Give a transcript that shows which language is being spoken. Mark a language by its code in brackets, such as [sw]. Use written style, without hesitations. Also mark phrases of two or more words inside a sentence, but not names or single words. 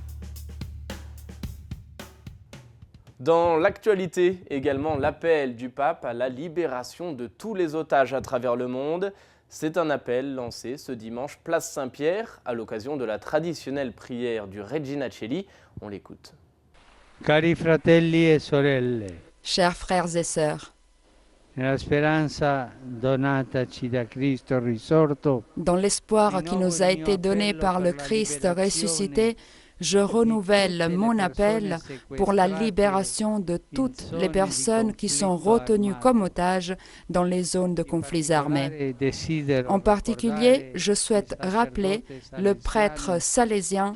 [fr] Dans l'actualité, également l'appel du pape à la libération de tous les otages à travers le monde. C'est un appel lancé ce dimanche place Saint-Pierre à l'occasion de la traditionnelle prière du Regina Coeli. On l'écoute. [it] Cari fratelli e sorelle, [fr] Chers frères et sœurs, [it] nella speranza donataci da Cristo risorto, [fr] dans l'espoir qui nous a été donné par le Christ ressuscité, je renouvelle mon appel pour la libération de toutes les personnes qui sont retenues comme otages dans les zones de conflits armés. En particulier, je souhaite rappeler le prêtre salésien